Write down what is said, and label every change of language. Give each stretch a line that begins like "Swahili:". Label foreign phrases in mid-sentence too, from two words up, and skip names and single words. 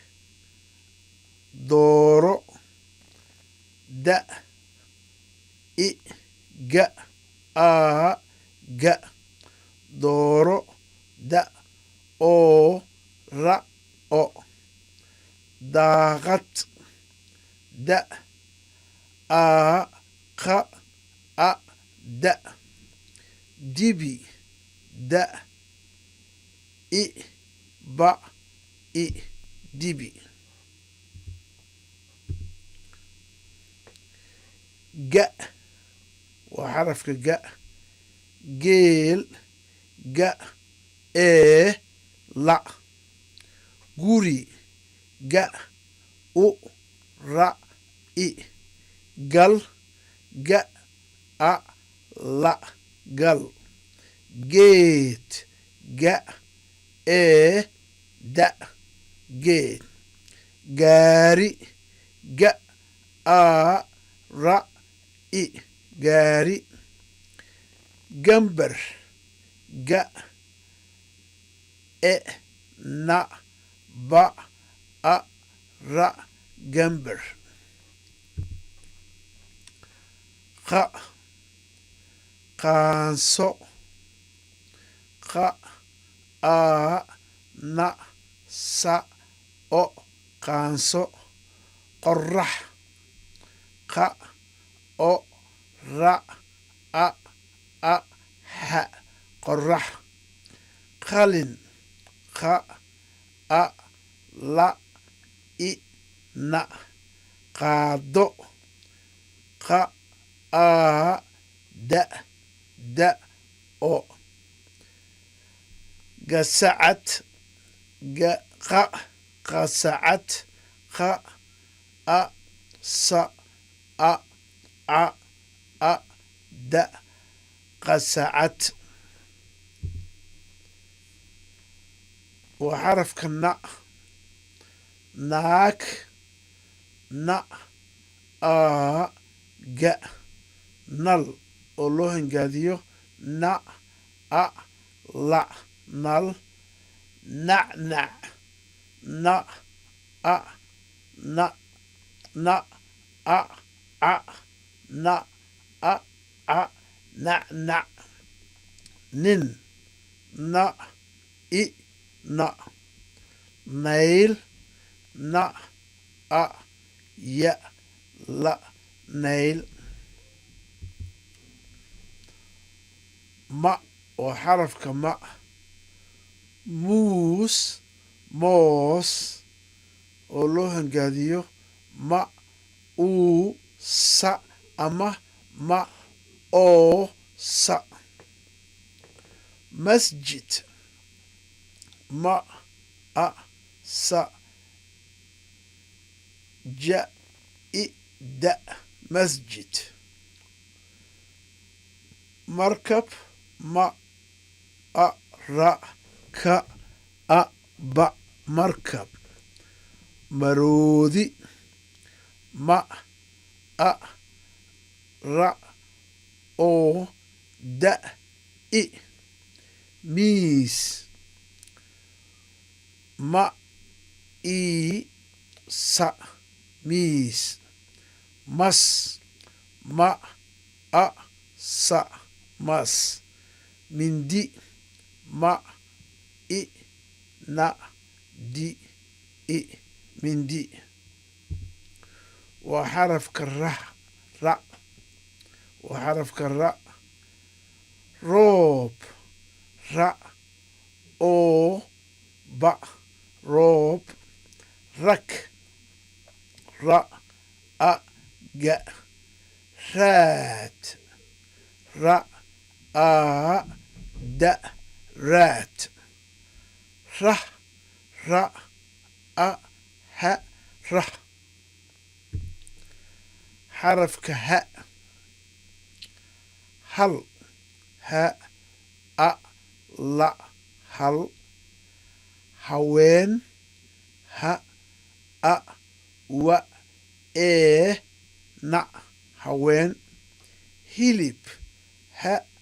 Somali: dooro da i ga a ga dooro da oo ra o daaqad da a qa a da dibi da i ba i dibi ga waa xarafka ga geel ga la guri ga u ra i gal ga a la gal geed ga da geed gaari ga a ra i gaari gambar ga na ba a ra gambar qa qaanso qa a na sa o qaanso qorax qa o ra a ha qorax qalin qa a la i na qaado qa a da o gasacad qasacad qa a sa a da qasacad waa xarafka na naag na a ga nal oo loo hangaadiyo na a la nal nacnac na a na a ca na a ca nacnac nin na i na nayl na a ya la nayl ma waa xarafka ma muus moos oo loo hangaadiyo ma uu sa ama ma oo sa masjid ma a sa ja i da masjid markab ma a ra ka a ba markab maroodi ma a ra oo da i miis ma ii sa miis mas ma a sa mas mindi ma i na di i mindi waa xarafka ra waa xarafka ra roob ra oo ba roob rak ra a ga raad ra da raad rah ra ha rah xarafka ha hal ha la hal haween ha wa na haween hilib ha